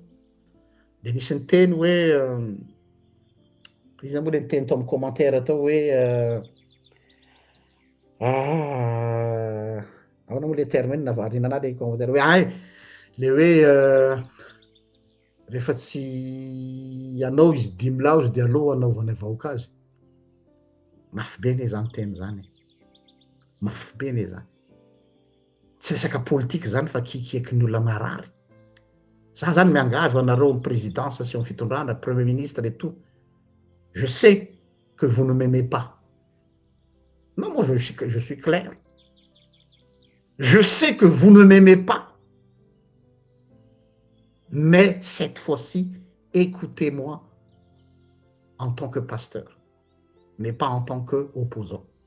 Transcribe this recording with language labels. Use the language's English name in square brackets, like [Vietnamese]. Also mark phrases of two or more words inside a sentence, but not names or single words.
[Malagasy] De nisy ny teny hoe iza moa le ny teny tao amy commentaire tao hoe ahoana moa le terme iny navarina anahy le commentaire hoe ay le hoe rehefa tsy anao izy dimilao izy de aleo anaovana vahoaka azy. Mafy be ne zany teny zany, mafy be ne zany. Tsy resaka politique zany fa kikiaky ny olona marary. Za zany miangavy anareo amy présidence sy amy fitondrana, [French] premier ministre et tout. Je sais que vous ne m'aimez pas. Non, moi je suis clair. Je sais que vous ne m'aimez pas. Mais cette fois-ci, écoutez-moi en tant que pasteur, mais pas en tant qu'opposant.